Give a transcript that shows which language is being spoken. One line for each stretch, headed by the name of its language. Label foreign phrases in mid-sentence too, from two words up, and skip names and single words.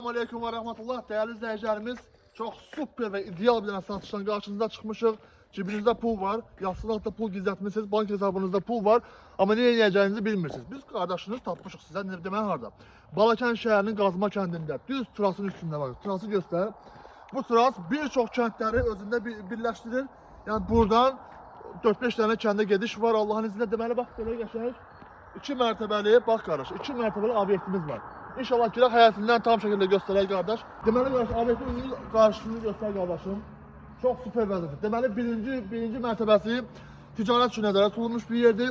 Turkish: Selamünaleyküm ve rahmetullah. Değerli izleyicilerimiz, çok süper ve ideal bir tane satıştan karşınıza çıkmışız.
Azerbaijani: Cebinizde pul var, yastığın altında pul gizletmişsiniz, bank hesabınızda pul var.
Turkish: Ama ne yiyeceğinizi bilmirsiniz.
Azerbaijani: Biz kardeşiniz tapmışıq size, ne demək harda? Balakən şəhərinin Qazma kəndində, düz trasın üstünde var. Trası göster. Bu tras birçok kəndləri özünde birleştirir.
Turkish: Yani buradan 4-5 tane kəndə gediş var.
Azerbaijani: Allah'ın izniyle deməli bax belə qəşəng 2 mərtəbəli, bax qardaş, 2 mərtəbəli obyektimiz var. İnşallah ki hayatından tam şekilde gösterək qardaş. Deməli qardaş, obyektin qarşısını göstər qardaşım. Çox süper vəziyyətdir. Deməli birinci mərtəbəsi ticarət üçün nəzərdə tutulmuş bir yerdir.